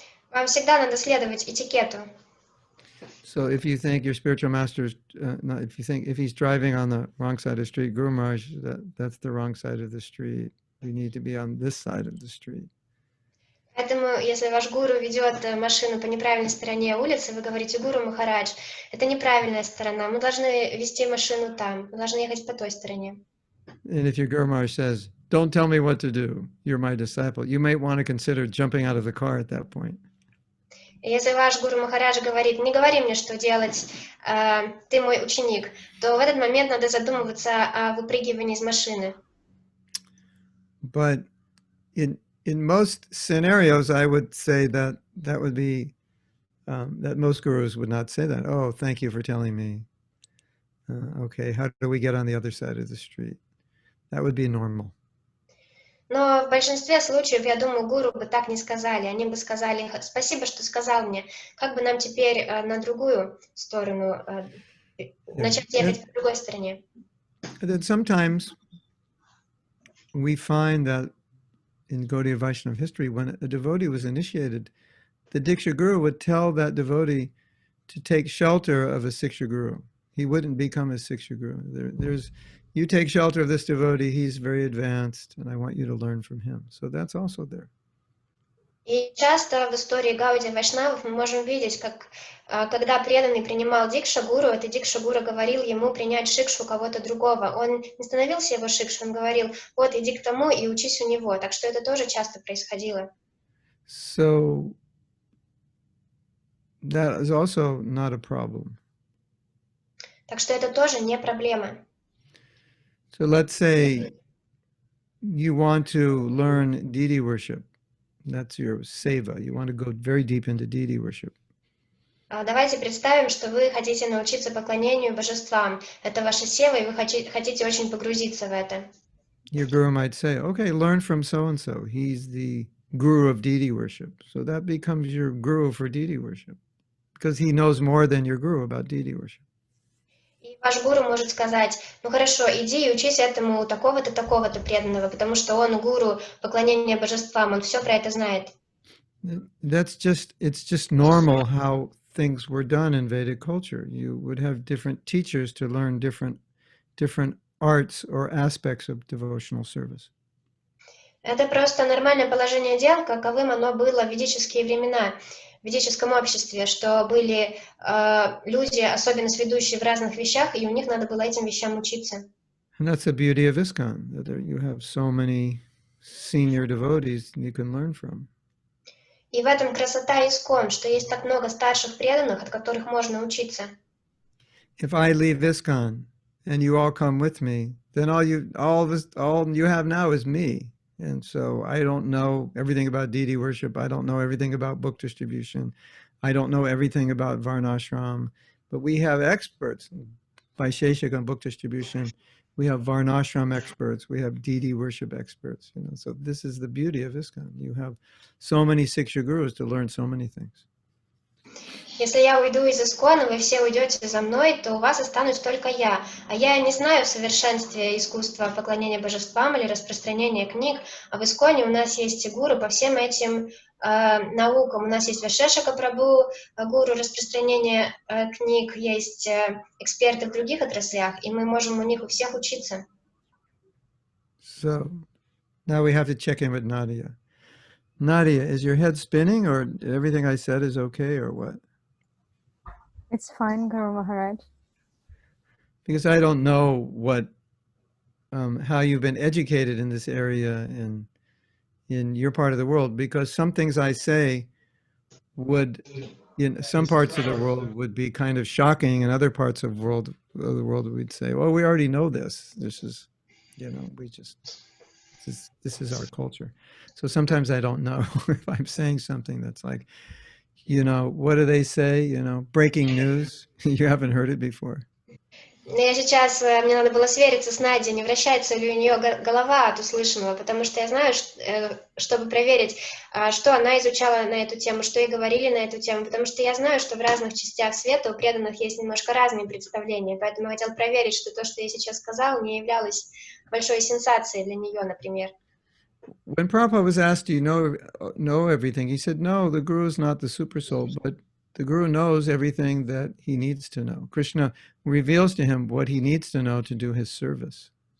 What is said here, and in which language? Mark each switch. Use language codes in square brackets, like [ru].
[ru] Вам всегда надо следовать этикету. [en] So if you think your spiritual master is, if he's driving on the wrong side of the street, Guru Maharaj, that's the wrong side of the street. We need to be on this side of the street. [ru] Поэтому, если ваш гуру ведет машину по неправильной стороне улицы, вы говорите: Гуру Махарадж, это неправильная сторона, мы должны вести машину там, мы должны ехать по той стороне. [en] And if your Guru Maharaj says, don't tell me what to do, you're my disciple, you might want to consider jumping out of the car at that point. [ru] И если ваш Гуру Махарадж говорит: не говори мне, что делать, ты мой ученик, то в этот момент надо задумываться о выпрыгивании из машины. [en] But in most scenarios, I would say that would be, that most gurus would not say that. Oh, thank you for telling me. Okay, how do we get on the other side of the street? That would be normal. [ru] Но в большинстве случаев, я думаю, гуру бы так не сказали. Они бы сказали: спасибо, что сказал мне. Как бы нам теперь на другую сторону, начать ехать по другой стороне? [en] That sometimes we find that in Gaudiya Vaishnava history, when a devotee was initiated, the Diksha Guru would tell that devotee to take shelter of a Siksha Guru. He wouldn't become a Siksha Guru. You take shelter of this devotee, he's very advanced, and I want you to learn from him. So that's also there. [ru] И часто в истории Гаудия Вайшнавов мы можем видеть, как когда преданный принимал дикша-гуру, этот дикша-гуру говорил ему принять шикшу кого-то другого. Он не становился его шикшей, он говорил: вот, иди к тому и учись у него. Так что это тоже часто происходило. [en] So that is also not a problem. [ru] Так что это тоже не проблема. [en] So let's say you want to learn deity worship. That's your seva. You want to go very deep into deity worship. [ru] Давайте представим, что вы хотите научиться поклонению божествам. Это ваша сева, и вы хотите очень погрузиться в это. [en] Your guru might say, okay, learn from so-and-so. He's the guru of deity worship. So that becomes your guru for deity worship. Because he knows more than your guru about deity worship. [ru] И ваш гуру может сказать: ну хорошо, иди и учись этому у такого-то, такого-то преданного, потому что он гуру поклонения божествам, он все про это знает. [en] It's just normal how things were done in Vedic culture. You would have different teachers to learn different arts or aspects of devotional service. [ru] Это просто нормальное положение дел, каковым оно было в ведические времена, в ведическом обществе, что были люди, особенно сведущие в разных вещах, и у них надо было этим вещам учиться. [en] And that's the beauty of ISKCON, that you have so many senior devotees you can learn from. [ru] И в этом красота искон, что есть так много старших преданных, от которых можно учиться. [en] If I leave ISKCON and you all come with me, then all you have now is me. And so I don't know everything about deity worship. I don't know everything about book distribution. I don't know everything about Varnashram. But we have experts. Vaisheshik on book distribution. We have Varnashram experts. We have deity worship experts. So this is the beauty of ISKCON. You have so many Siksha gurus to learn so many things. [ru] Если я уйду из Искона, вы все уйдете за мной, то у вас останусь только я. А я не знаю в совершенстве искусства поклонения божествам или распространения книг, а в Исконе у нас есть гуру по всем этим наукам. У нас есть Вашешика Прабху, гуру распространения книг, есть эксперты в других отраслях, и мы можем у них у всех учиться. [en] So now we have to check in with Nadia. Nadia, is your head spinning, or everything I said is okay, or what? It's fine, Guru Maharaj. Because I don't know what, how you've been educated in this area in your part of the world. Because some things I say would, in some parts of the world, would be kind of shocking, and other parts of the world we'd say, "Well, we already know this. This is, we just this is our culture." So sometimes I don't know if I'm saying something that's like, what do they say? Breaking news. You haven't heard it before. [ru] Я сейчас, мне надо было свериться с Надей, не вращается ли у нее голова от услышанного, потому что я знаю, чтобы проверить, что она изучала на эту тему, что ей говорили на эту тему, потому что я знаю, что в разных частях света у преданных есть немножко разные представления, поэтому я хотела проверить, что то, что я сейчас сказала, не являлось большой сенсацией для нее, например. [en] When Prabhupada was asked, do you know everything? He said, no, the Guru is not the super soul, but the Guru knows everything that he needs to know. Krishna reveals to him what he needs to know to do his service.